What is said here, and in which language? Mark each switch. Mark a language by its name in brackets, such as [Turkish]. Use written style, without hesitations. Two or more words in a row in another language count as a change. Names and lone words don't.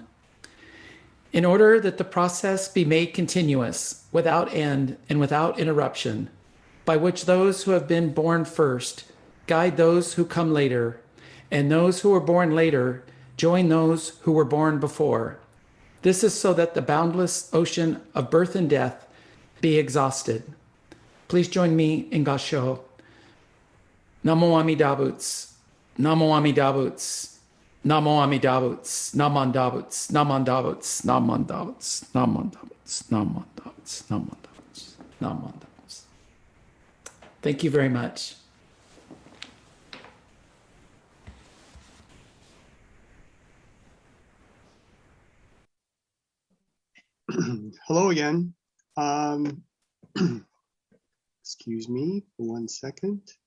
[English] In order that the process be made continuous, without end and without interruption, by which those who have been born first guide those who come later, and those who were born later join those who were born before. This is so that the boundless ocean of birth and death be exhausted. Please join me in Gasho. [Japanese] 南無阿弥陀仏、南無阿弥陀仏、南無阿弥陀仏, なまんだぶつ、なまんだぶつ、なまんだぶつ、なまんだぶつ、なまんだぶつ、なまんだぶつ、なまんだぶつ. [English] Thank you very much. Hello again. Excuse me for 1 second.